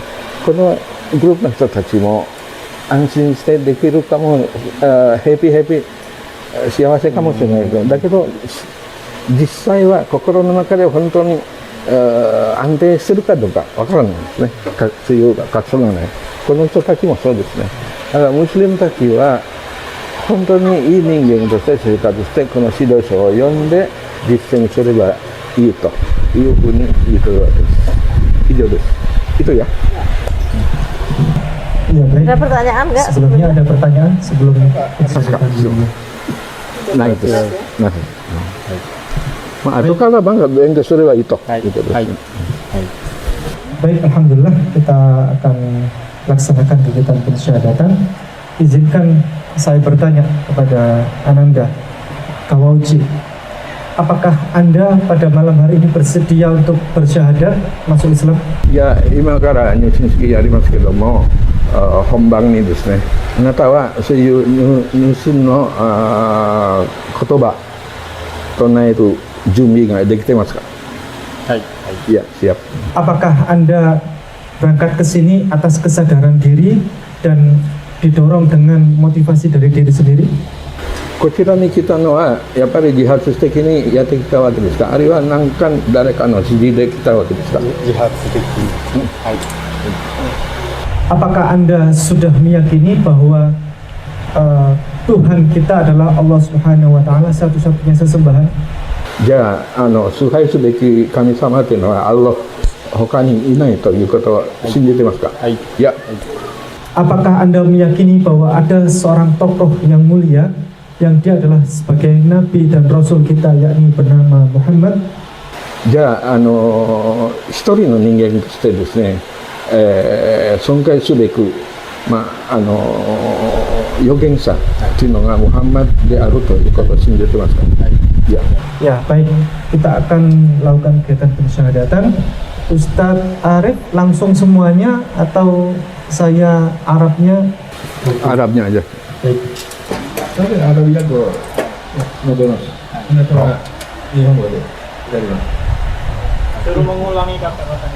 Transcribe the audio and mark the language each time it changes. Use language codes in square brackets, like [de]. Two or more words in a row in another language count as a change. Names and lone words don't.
[ja] このグループの人たちも安心してできるかも、ヘピ幸せかもしれないけど、だけど実際は心の中で本当に安定してるかどうかわからないんですね。そういう活動がない。この人たちもそうですね。だからムスリムたちは本当にいい人間として生活してこの指導書を読んで実践すればいいというふうに言ってるわけです。以上です。 [id] itu ya. Ya, baik. Ada pertanyaan nggak? Sebelumnya ada pertanyaan sebelum Nah itu. Nah. Itu kalau bang yang kesuruh itu. Baik, alhamdulillah kita akan laksanakan kegiatan pensyahadatan, izinkan saya bertanya kepada Ananda Kawauji, apakah Anda pada malam hari ini bersedia untuk bersyahadat masuk Islam? [ja] いや、今から入信式やりますけども、本番にですね、あなたはそういう入信の言葉、唱える準備ができてますか？はい。いや、siap. [id] Apakah Anda berangkat ke sini atas kesadaran diri dan didorong dengan motivasi dari diri sendiri? [ja] こちらに来たのはやっぱり自発的にやってきたわけですか、あるいは何か誰かの指示で来たわけですか？自発的。はい。 [id] Apakah Anda sudah meyakini bahwa Tuhan kita adalah Allah Subhanahu wa Ta'ala, satu-satunya sesembahan? [ja] じゃあ、崇拝すべき神様というのはアッロ他にいないということを信じてますか？はい。いや。 [id] Apakah Anda meyakini bahwa ada seorang tokoh yang mulia yang dia adalah sebagai nabi dan rasul kita, yakni bernama Muhammad? [ja] じゃあ、一人の人間としてですね、尊敬すべく、預言者というのがムハンマドであるということを信じてますか？いや。 [id] Ya, baik. Kita akan lakukan kegiatan pensyahadatan. Ustadz Arif langsung semuanya atau saya Arabnya? Arabnya aja. Baik. Arabnya tuh. Suruh mengulangi kata-katanya.